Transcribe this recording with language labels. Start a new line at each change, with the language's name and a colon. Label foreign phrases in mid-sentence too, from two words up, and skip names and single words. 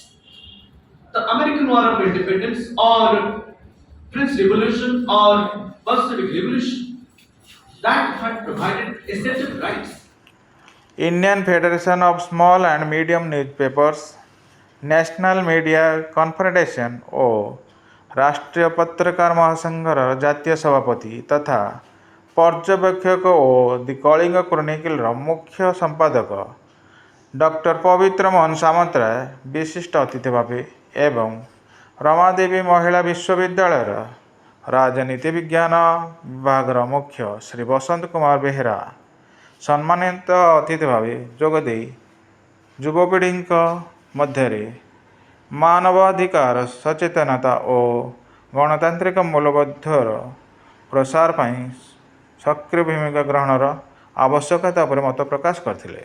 English: The American War of Independence or French Revolution or Bolshevik Revolution that had provided a set of rights.
Odia: Indian Federation of Small and Medium Newspapers, National Media Confederation ଓ ରାଷ୍ଟ୍ରୀୟ ପତ୍ରକାର ମହାସଂଘର ଜାତୀୟ ସଭାପତି ତଥା ପର୍ଯ୍ୟବେକ୍ଷକ ଓ ଦି କଳିଙ୍ଗ କ୍ରୋନିକଲର ମୁଖ୍ୟ ସମ୍ପାଦକ ଡକ୍ଟର ପବିତ୍ର ମୋହନ ସାମନ୍ତରାୟ ବିଶିଷ୍ଟ ଅତିଥି ଭାବେ ଏବଂ ରମାଦେବୀ ମହିଳା ବିଶ୍ୱବିଦ୍ୟାଳୟର ରାଜନୀତି ବିଜ୍ଞାନ ବିଭାଗର ମୁଖ୍ୟ ଶ୍ରୀ ବସନ୍ତ କୁମାର ବେହେରା ସମ୍ମାନିତ ଅତିଥି ଭାବେ ଯୋଗଦେଇ ଯୁବପିଢ଼ିଙ୍କ ମଧ୍ୟରେ ମାନବାଧିକାର ସଚେତନତା ଓ ଗଣତାନ୍ତ୍ରିକ ମୂଲ୍ୟବୋଧର ପ୍ରସାର ପାଇଁ ସକ୍ରିୟ ଭୂମିକା ଗ୍ରହଣର ଆବଶ୍ୟକତା ଉପରେ ମତ ପ୍ରକାଶ କରିଥିଲେ।